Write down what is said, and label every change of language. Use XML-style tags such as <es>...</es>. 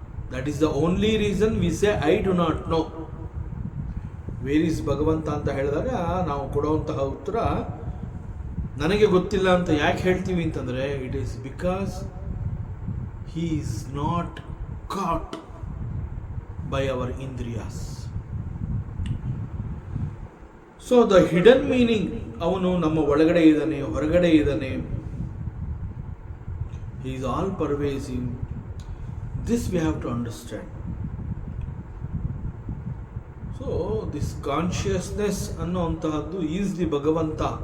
<en>That is the only reason we say I do not know. Where is</en> <kn>ಭಗವಂತ ಅಂತ ಹೇಳಿದಾಗ ನಾವು ಕೊಡುವಂತಹ ಉತ್ತರ ನನಗೆ ಗೊತ್ತಿಲ್ಲ ಅಂತ ಯಾಕೆ ಹೇಳ್ತೀವಿ ಅಂತಂದರೆ,</kn> <en>It is because he is not caught by our indriyas. So the hidden meaning,</en> <kn>ಅವನು ನಮ್ಮ ಒಳಗಡೆ ಇದ್ದಾನೆ, ಹೊರಗಡೆ ಇದ್ದಾನೆ,</kn> <en>he is all pervasive. This we have to understand. So this consciousness ಅನ್ನುವಂತಹದ್ದು is the Bhagavanta.</en>